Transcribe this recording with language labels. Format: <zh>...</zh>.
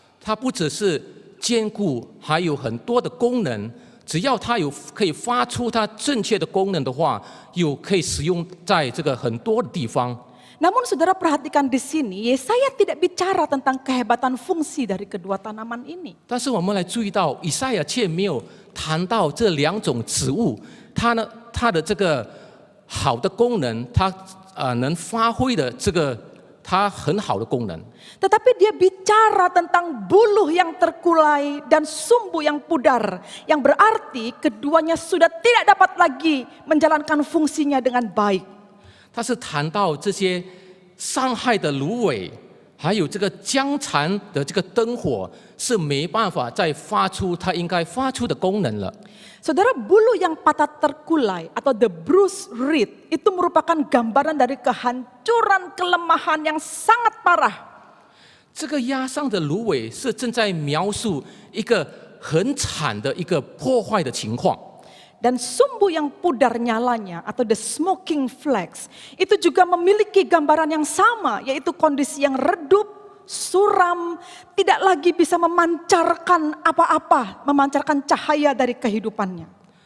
<zh>它不只是坚固，还有很多的功能。只要它可以发出它正确的功能的话，有可以使用在很多的地方。</zh> <id>Namun saudara perhatikan di sini, Yesaya tidak bicara tentang kehebatan fungsi dari kedua tanaman ini.</id> <zh>但是我们来注意到，以赛亚却没有谈到这两种植物，它的这个好的功能，它能发挥的它很好的功能。</zh> <id>Tetapi dia bicara tentang buluh yang terkulai dan sumbu yang pudar. Yang berarti keduanya sudah tidak dapat lagi menjalankan fungsinya dengan baik.</id> <zh>他是谈到这些伤害的芦苇，还有僵残的灯火，是没办法再发出它应该发出的功能了。</zh> <id>Saudara, bulu yang patah terkulai atau</id> <en>the bruised reed</en> <id>itu merupakan gambaran dari kehancuran kelemahan yang sangat parah.</id> <zh>这个压伤的芦苇是正在描述一个很惨的一个破坏的情况。</zh> <id>Dan sumbu yang pudar nyalanya atau</id> <en>the smoking flax</en> <id>itu juga memiliki gambaran yang sama, yaitu kondisi yang redup, suram, tidak lagi bisa memancarkan apa-apa, memancarkan cahaya dari kehidupannya.</id>